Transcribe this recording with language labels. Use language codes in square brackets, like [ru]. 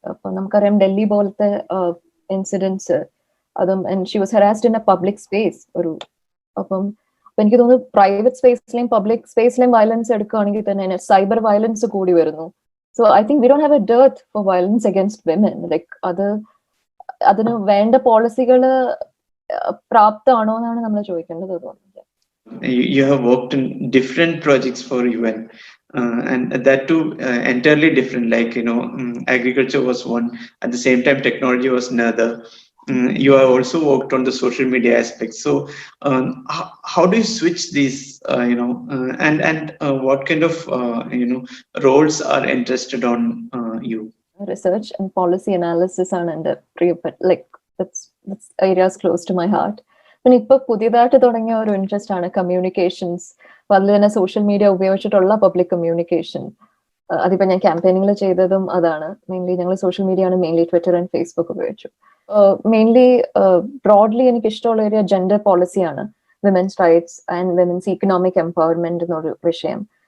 [ml] അപ്പൊ നമുക്കറിയാം ഡൽഹി പോലത്തെ ഇൻസിഡൻസ്, അതും [en] she was harassed in a public space [ml] അപ്പം എനിക്ക് തോന്നുന്നു പ്രൈവറ്റ് സ്പേസിലെയും പബ്ലിക് സ്പേസിലെയും വയലൻസ് എടുക്കുകയാണെങ്കിൽ തന്നെ സൈബർ വയലൻസ് കൂടി വരുന്നു. [en] So I think we don't have a dearth for violence against women. [ml] Like അതിന് വേണ്ട പോളിസികൾ പ്രാപ്തമാണോ എന്നാണ് നമ്മൾ ചോദിക്കേണ്ടത് തോന്നുന്നത്. [en] You have worked in different projects for UN, and that too entirely different. Like agriculture was one, at the same time technology was another. You have also worked on the social media aspect. So how do you switch these and what kind of roles are interested on you? [ml] Research and policy analysis ആണ് എൻ്റെ പ്രിയപ്പെട്ട, like [en] that's areas close to my heart. [ml] പിന്നെ ഇപ്പൊ പുതിയതായിട്ട് തുടങ്ങിയ ഒരു interest ആണ് communications. അപ്പൊ അതിൽ തന്നെ സോഷ്യൽ മീഡിയ ഉപയോഗിച്ചിട്ടുള്ള പബ്ലിക് കമ്മ്യൂണിക്കേഷൻ. അതിപ്പോ ഞാൻ ക്യാമ്പയിനിങ്ങിൽ ചെയ്തതും അതാണ്. മെയിൻലി ഞങ്ങൾ സോഷ്യൽ മീഡിയ ആണ്, മെയിൻലി ട്വിറ്റർ ആൻഡ് ഫേസ്ബുക്ക് ഉപയോഗിച്ചു. മെയിൻലി ബ്രോഡ്ലി എനിക്ക് ഇഷ്ടമുള്ള area gender പോളിസിയാണ്, women's rights and women's economic empowerment എന്നൊരു വിഷയം.